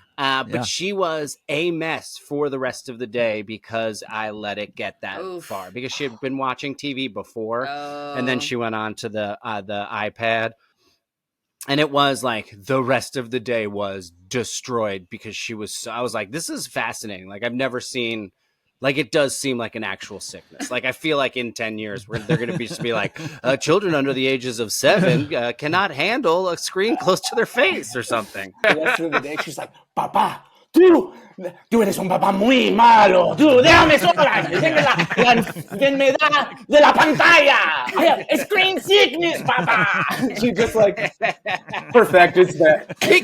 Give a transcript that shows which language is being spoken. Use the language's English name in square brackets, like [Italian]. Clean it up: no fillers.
[English] But she was a mess for the rest of the day because I let it get that far, because she had been watching TV before, and then she went on to the iPad, and it was like the rest of the day was destroyed because I was like, this is fascinating. Like I've never seen, like it does seem like an actual sickness. Like I feel like in 10 years they're going to be like children under the ages of 7 cannot handle a screen close to their face or something. The rest of the day, she's like, [Spanish] Papá, tú eres un papá muy malo. Tú, déjame sola. Déjame la enfermedad de la pantalla. [English] I have screen sickness, papá. She just like perfected that.